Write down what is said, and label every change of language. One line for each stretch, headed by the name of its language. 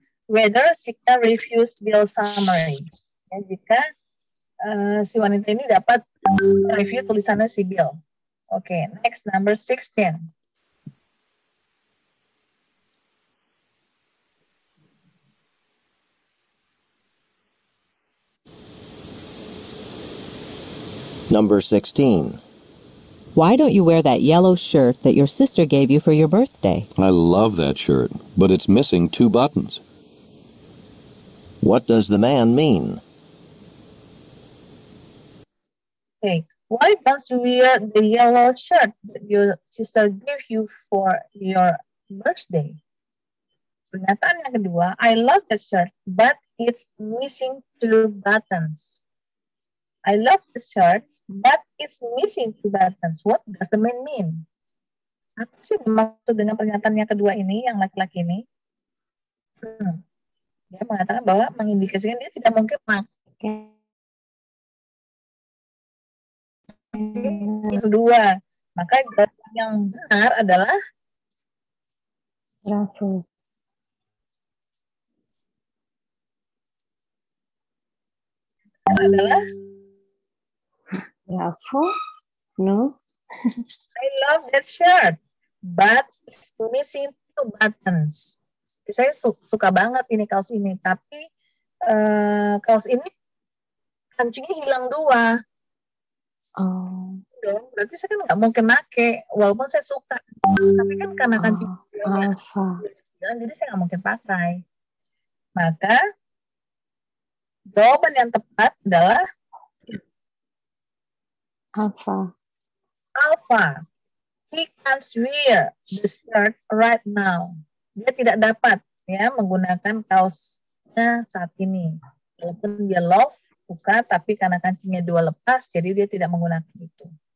English: Whether she can review Bill summary.
Indonesian: Ya, jika si wanita ini dapat review tulisannya si Bill.
English: Oke, next number 16. Number 16. Why don't you wear that yellow shirt that your sister gave you for your birthday? I love that shirt, but it's missing 2 buttons. What does the man mean? Okay, why don't you wear the yellow shirt that your sister gave you for your birthday?
Indonesian: Pernyataan yang kedua,
English: I love the shirt, but it's missing 2 buttons. I love the shirt, but it's missing 2 buttons. What does the man mean?
Indonesian: Apa sih dimaksud dengan pernyataan yang kedua ini, yang laki-laki ini? Dia mengatakan bahwa mengindikasikan dia tidak mungkin pakai yang kedua. Maka jawaban yang benar adalah
English: Bravo.
Indonesian: adalah
English: Bravo. No. I love that shirt, but it's missing 2 buttons.
Indonesian: Saya suka banget ini kaos ini, tapi kaos ini kancingnya hilang 2. Oh. Berarti saya kan nggak mungkin pakai, walaupun saya suka. Tapi kan karena kancing jadi saya nggak mungkin pakai. Maka jawaban yang tepat adalah Alpha.
English: He can't wear the shirt right now.
Indonesian: Dia tidak dapat ya menggunakan kaosnya saat ini. Walaupun dia love, suka, tapi karena kancingnya 2 lepas, jadi dia tidak menggunakan itu.